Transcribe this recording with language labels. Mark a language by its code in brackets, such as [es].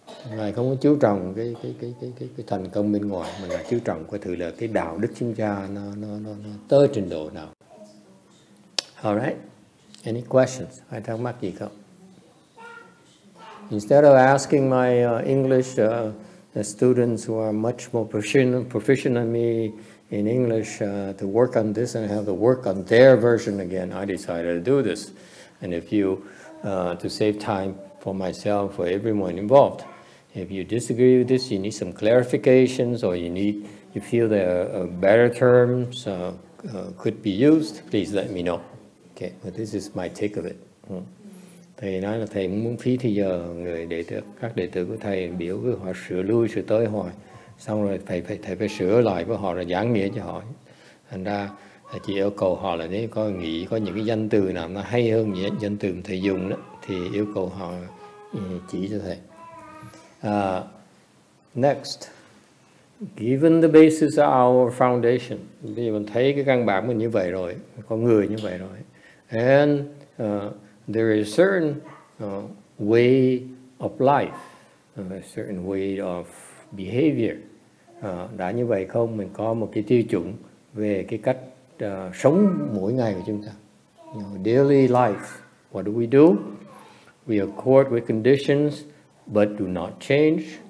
[vi] Ngài không có chú trọng cái thành công bên ngoài, mà Ngài chú trọng coi thử là cái đạo đức chúng ta nó tới trình độ nào. [en] All right. Any questions? [vi] Ai thắc mắc gì không? [en] Instead of asking my English the students who are much more proficient than me in English to work on this and have to work on their version again. I decided to do this. And if you, to save time for myself, for everyone involved, if you disagree with this, you need some clarifications, or you feel there are better terms could be used, please let me know. Okay, but this is my take of it. [vi] Thầy nói là thầy muốn phí thì giờ các đệ tử của thầy biểu với họ sửa lui sửa tới hoài, xong rồi thầy phải sửa lại với họ, là giảng nghĩa cho họ. Thành ra chỉ yêu cầu họ là nếu có nghĩ có những cái danh từ nào nó hay hơn danh từ thầy dùng đó, thì yêu cầu họ chỉ cho thầy. [en] Next, given the basis of our foundation, [vi] bây giờ mình thấy cái căn bản mình như vậy rồi, [en] con người như vậy rồi, and there is a certain way of life, a certain way of behavior. [vi] Đã như vậy không, mình có một cái tiêu chuẩn về cái cách sống mỗi ngày của chúng ta. [en] Daily life, what do we do? We accord with conditions but do not change.